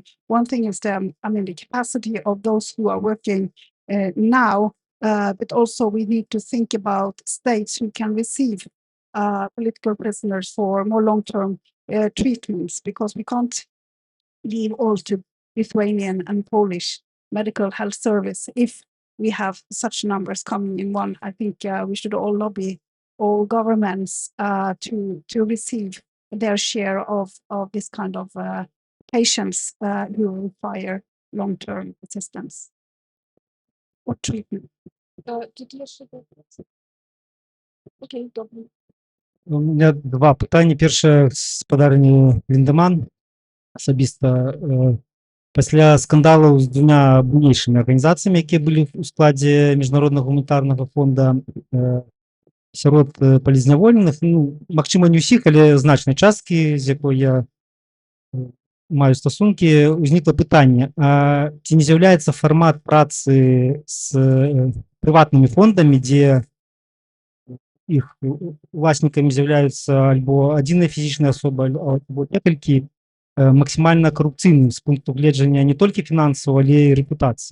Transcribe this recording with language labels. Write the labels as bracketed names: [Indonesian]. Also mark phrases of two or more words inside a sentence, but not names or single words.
[English] One thing is the capacity of those who are working now, but also we need to think about states who can receive political prisoners for more long-term treatments, because we can't leave all to Lithuanian and Polish medical health service if we have such numbers coming in one. I think we should all lobby all governments to receive their share of this kind of patients who require long-term assistance or treatment. [Ukrainian] Окей, добре. [Russian] У меня [Belarusian] два пытання. Першае спадарні Ліндеман. Асабіста пасля скандалаў з двумя буйнейшымі арганізацыямі, якія былі ў складзе міжнароднага гуманітарнага фонда, сярод палізняволеных, ну, магчыма, не ўсіх, але значнай часткі, з якой я маю стасункі, узнікла пытанне, ці не з'яўляецца фармат працы з прыватнымі фондамі, дзе іх уласнікамі з'яўляюцца альбо адзіная фізічная асоба, альбо некалькі, максімальна карупцыйным з пункту гледжання не толькі фінансаў, але і рэпутацыі.